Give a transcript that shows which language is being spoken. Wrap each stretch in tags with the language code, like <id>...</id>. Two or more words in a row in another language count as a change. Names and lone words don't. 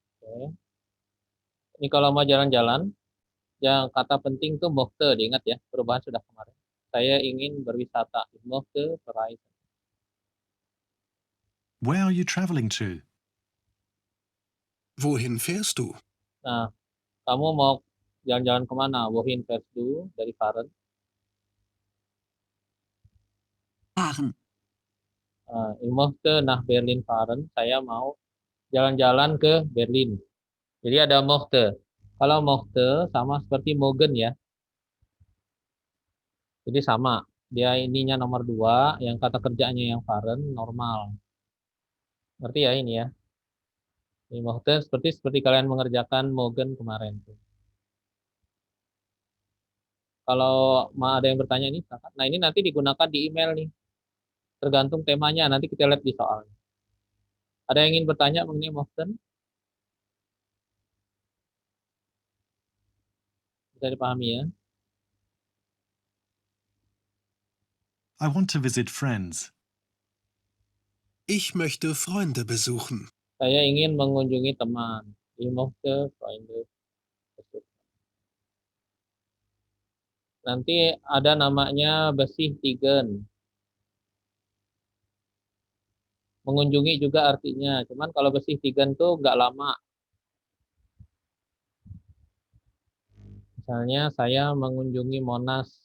<id>Oke. Ini kalau mau jalan-jalan, yang kata penting tuh möchte, diingat ya, perubahan sudah kemarin. Saya ingin berwisata,</id> <de>ich möchte bereisen.</de> <en>Where are you traveling to?</en> <de>Wohin fährst du?</de> <id>Nah, kamu mau jalan-jalan kemana?</id> <de>Wohin fährst du? Dari fahren. Fahren. Ich möchte nach Berlin fahren.</de> <id>Saya mau jalan-jalan ke Berlin. Jadi ada möchte. Kalau möchte sama seperti mögen ya. Jadi sama. Dia ininya nomor 2, yang kata kerjanya yang fahren normal. Ngerti ya ini ya? Ini möchte seperti kalian mengerjakan mögen kemarin tuh. Kalau ada yang bertanya ini, nah ini nanti digunakan di email nih. Tergantung temanya, nanti kita lihat di soal. Ada yang ingin bertanya mengenai möchten? Bisa dipahami ya?</id> <en>I want to visit friends.</en> <de>Ich möchte Freunde besuchen.</de> <id>Saya ingin mengunjungi teman.</id> <de>Ich möchte Freunde besuchen.</de> <id>Nanti ada namanya besichtigen. Mengunjungi juga artinya, cuman kalau besichtigen tuh nggak lama. Misalnya saya mengunjungi Monas.</id>